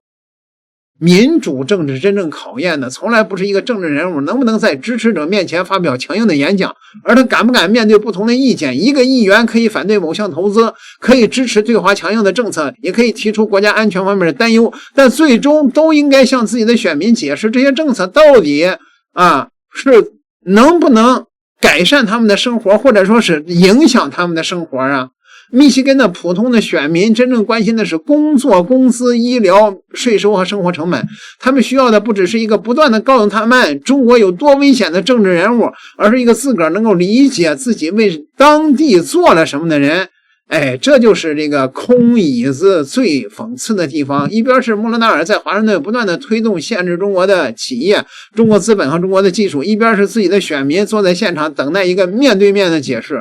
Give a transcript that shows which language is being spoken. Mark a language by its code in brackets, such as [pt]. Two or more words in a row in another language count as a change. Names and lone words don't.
[zh] 民主政治真正考驗的從來不是一個政治人物能不能在支持者面前發表強硬的演講，而他敢不敢面对不同的意見。一個議員可以反對某項投資，可以支持对華強硬的政策，也可以提出國家安全方面的擔憂，但最終都應該向自己的選民解釋這些政策到底是能不能改善他们的生活，或者說是影響他們的生活啊。密西根的普通的選民真正關心的是工作、工資、醫療、稅收和生活成本，他們需要的不只是一個不斷的告訴他們中國有多危險的政治人物，而是一個自個兒能夠理解自己為當地做了什麼的人。這就是這個空椅子最諷刺的地方。一邊是穆勒納爾在華盛頓不斷的推動限制中國的企業、中國資本和中國的技術，一邊是自己的選民坐在現場等待一個面對面的解釋。